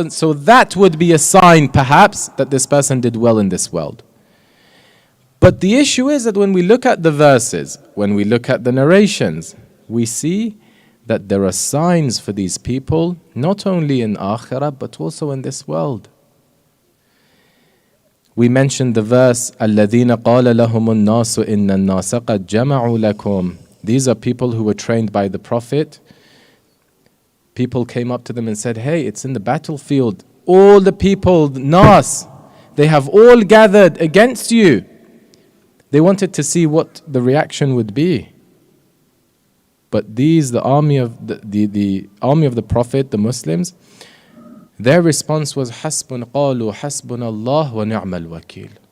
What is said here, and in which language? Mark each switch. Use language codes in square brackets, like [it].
[en] So that would be a sign, perhaps, that this person did well in this world. But the issue is that when we look at the verses, when we look at the narrations, we see that there are signs for these people, not only in Akhirah, but also in this world. We mentioned the verse, [ar] الَّذِينَ قَالَ لَهُمُ النَّاسُ إِنَّ النَّاسَ قَدْ جَمَعُوا لَكُمْ. [en] These are people who were trained by the Prophet. People came up to them and said, hey, it's in the battlefield. All the people, Nas, they have all gathered against you. They wanted to see what the reaction would be. But these, the army of the army of the Prophet, the Muslims, their response was [ar] حَسْبُنَ قَالُوا حَسْبُنَ اللَّهُ وَنِعْمَ الْوَكِيلُ.